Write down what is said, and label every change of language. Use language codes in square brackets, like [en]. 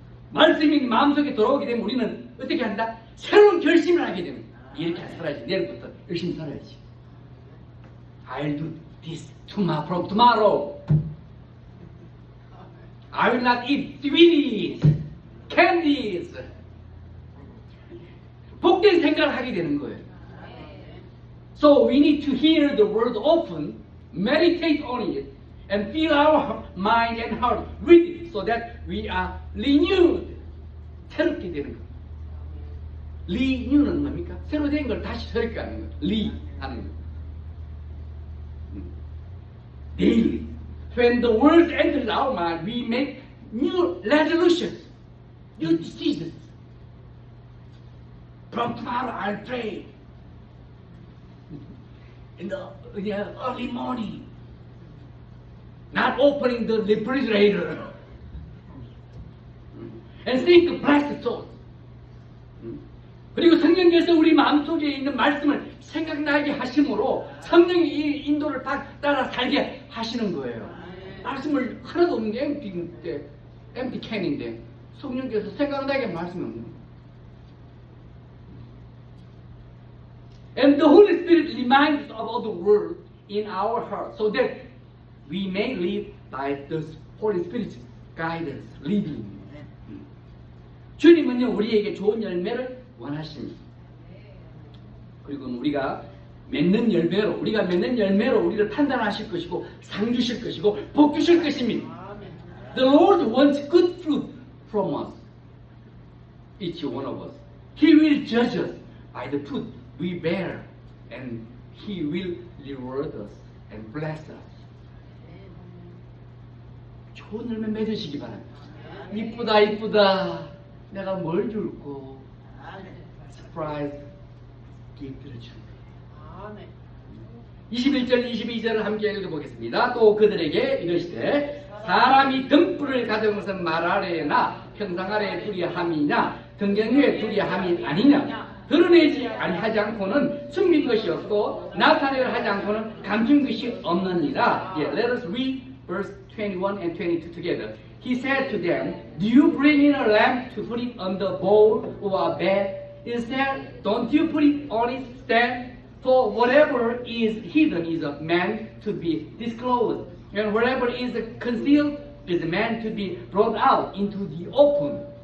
[ko] 말씀이 마음속에 들어오게 되면 우리는 어떻게 한다? 새로운 결심을 하게 됩니다. 이렇게 살아야지. 내일부터 열심히 살아야지. [en] I'll do this from tomorrow. I will not eat sweeties, candies. [ko] 복된 생각을 하게 되는 거예요. [en] So we need to hear the word often, meditate on it, and fill our mind and heart with it, so that we are renewed. [ko] 새롭게 되는 거예요. renew는 뭡니까? 새로 된 걸 다시 새롭게 하는 거예요. 하는 거예요. [en] Daily. When the word enters our mind, we make new resolutions, new decisions. From tomorrow, I'll pray in the early morning, not opening the refrigerator, and think blessed thoughts. [ko] 그리고 성령께서 우리 마음속에 있는 말씀을 생각나게 하심으로 성령이 이 인도를 따라 살게 하시는 거예요. 말씀을 하나도 없는 게 [en] empty can [ko] 인데 성령께서 생각나게 말씀이 없는 거예요. [en] And the Holy Spirit reminds us of the word in our heart, so that we may live by the Holy Spirit's guidance, leading. [ko] 주님은요 우리에게 좋은 열매를 원하십니다. 그리고 우리가 맺는 열매로 우리를 판단하실 것이고 상 주실 것이고 복 주실 것입니다. [en] The Lord wants good fruit from us, each one of us. He will judge us by the fruit we bear, and He will reward us and bless us. [ko] 좋은 열매 맺으시기 바랍니다. 이쁘다. 내가 뭘 줄고 서프라이즈 기프트를 줄 거예요. 21절 22절을 함께 읽어보겠습니다. 또 그들에게 이르시되 사람이 등불을 가져온 것은 말 아래나 평상 아래에 두려 함이냐 등경 위에 두려 함이 아니냐 드러내지 아니하지 않고는 숨긴 것이 없고 나타내려 하지 않고는 감춘 것이 없느니라. [en] Let us read verse 21 and 22 together. He said to them, do you bring in a lamp to put it on the bowl or a bed? Instead, don't you put it on its stand? For whatever is hidden is of man to be disclosed, and whatever is concealed is man to be brought out into the open.